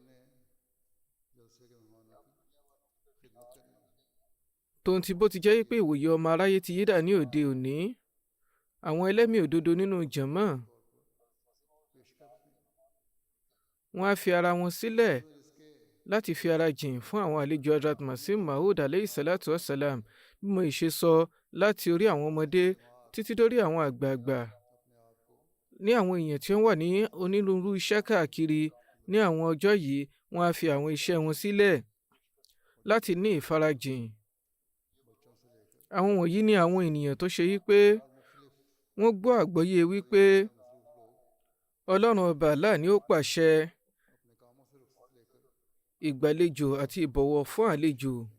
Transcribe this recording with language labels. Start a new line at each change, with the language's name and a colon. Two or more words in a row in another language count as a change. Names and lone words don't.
Yoruba: tóun ti bó ti jẹ́ pé ìwòye ọmọ aráyé ti yídà ní òde òní, àwọn ẹlẹ́mìí òdodo nínú jàmá wọn á fi ara wọn sílẹ̀ láti fi ara jìn fún àwọn àlejò Hazrat Masih Maud
Arabic: عليه الصلاة والسلام,
Yoruba: bí mo ṣe sọ, láti orí àwọn ọmọdé títí dórí àwọn àgbààgbà, ní àwọn èèyàn tí wọ́n wà ní onírúurú iṣẹ́ káàkiri. ní àwọn ọjọ́ yìí wọ́n á fi àwọn iṣẹ́ wọn sílẹ̀ láti ní ìfarajìn. àwọn wọ̀nyí ni àwọn ènìyàn tó ṣe wípé wọ́n gbọ́ àgbọ́yé wípé Ọlọ́run ọba Allah ni ó pàṣẹ ìgbàlejò àti ìbọ̀wọ̀ fún àlejò.